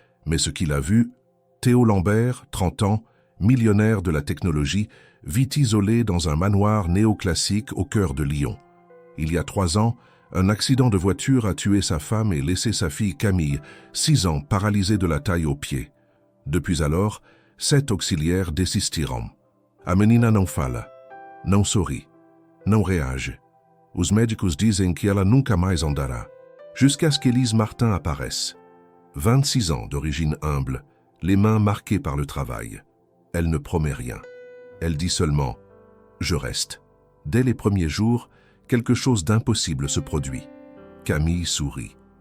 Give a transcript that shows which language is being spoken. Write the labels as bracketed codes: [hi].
[fr] Mais ce qu'il a vu, Théo Lambert, 30 ans, millionnaire de la technologie, vit isolé dans un manoir néoclassique au cœur de Lyon. Il y a 3 ans, un accident de voiture a tué sa femme et laissé sa fille Camille, 6 ans, paralysée de la taille aux pieds. Depuis alors, 7 auxiliaires [pt] desistiram. A menina não fala, não sorri, não reage. Os médicos dizem que ela nunca mais andará. [fr] Jusqu'à ce qu'Élise Martin apparaisse. 26 ans, d'origine humble, les mains marquées par le travail. Elle ne promet rien. Elle dit seulement « Je reste ». Dès les premiers jours, quelque chose d'impossible se produit. Camille sourit.